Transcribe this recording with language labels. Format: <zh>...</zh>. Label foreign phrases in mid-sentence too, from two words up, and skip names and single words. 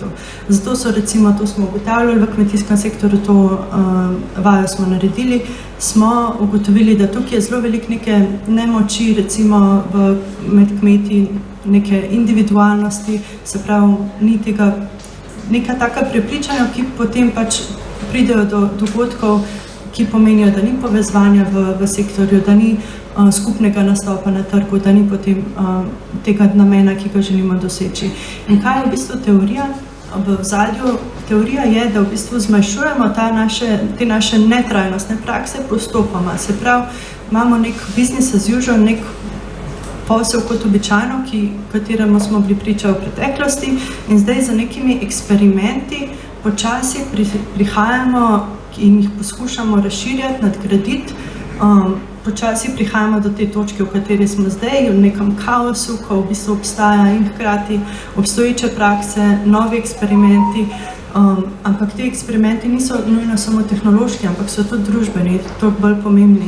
<sl>Zato so recimo, to smo ugotavljali v kmetijskem sektorju, to vajo smo naredili, smo ugotovili, da tukaj je zelo veliko neke nemoči, recimo med kmeti, neke individualnosti, se pravi, ni tega neka taka prepričanja, ki potem pač pridejo do dogodkov, ki pomenijo, da ni povezovanja v sektorju, da ni skupnega nastopa na trgu, da ni potem tega namena, ki ga želimo doseči. In kaj je v bistvu teorija? V ozadju teorija je, da v bistvu zmanjšujemo te naše netrajnostne prakse postopoma. Se pravi, imamo nek</sl> <en>business as usual,</en> <sl>nek posel kot običajno, kateremu smo bili priča v preteklosti, in zdaj za nekimi eksperimenti počasi prihajamo in jih poskušamo razširjati, nadgraditi, počasi prihajamo do te točke, v kateri smo zdaj, v nekem kaosu, ko v bistvu obstaja in hkrati obstoječe prakse, novi eksperimenti, ampak te eksperimenti niso nujno samo tehnološki, ampak so tudi družbeni, to bolj pomembni.</sl>